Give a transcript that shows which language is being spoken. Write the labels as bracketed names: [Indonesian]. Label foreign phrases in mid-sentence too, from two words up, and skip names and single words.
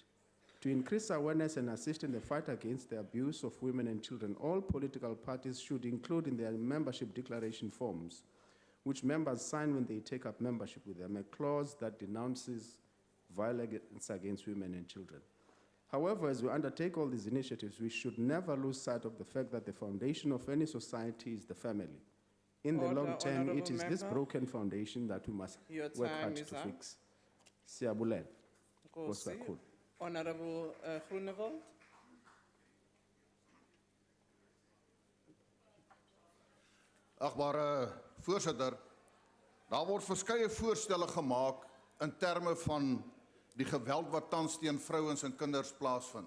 [English] To increase awareness and assist in the fight against the abuse of women and children, all political parties should include in their membership declaration forms, which members sign when they take up membership with them, a clause that denounces violence against women and children. However, as we undertake all these initiatives, we should never lose sight of the fact that the foundation of any society is the family. In the long term, it is this broken foundation that we must work hard to fix. [Xhosa] Siyabulela. Nkosi kakhulu. [English] Honorable Groenewald. [Afrikaans] Agbare voorsitter, daar word verskeie voorstelle gemaak in terme van die geweld wat tans teen vrouens en kinders plaasvind.